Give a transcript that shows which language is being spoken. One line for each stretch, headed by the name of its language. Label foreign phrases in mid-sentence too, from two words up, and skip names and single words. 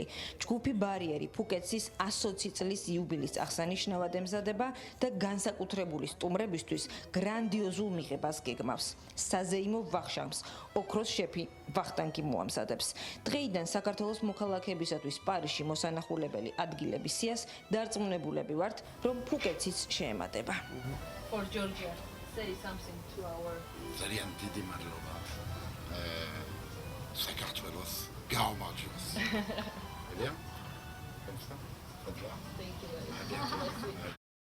Georgian: ჯგუფი ბარიერი ფუკეტსის 120 წლის იუბილის აღსანიშნავად ემზადება და განსაკუთრებული სტუმრებისთვის გრანდიოზულ მიღებას გეგმავს. საზეიმო ვახშამს ოქროს შეფი ვახტანგი მოამზადებს. დღეიდან საქართველოს მოქალაქეებისათვის პარიზში მოსანახულებელი ადგილების სიას დარწმუნებულები ვართ, რომ ფუკეტსიც შეემატება.
English: For Georgia, say something to our
Georgian: ძალიან დიდი მადლობა. საქართველოს გაუმარჯოს.
French: Bien? Comme ça? Ça te va?
English: thank you very much.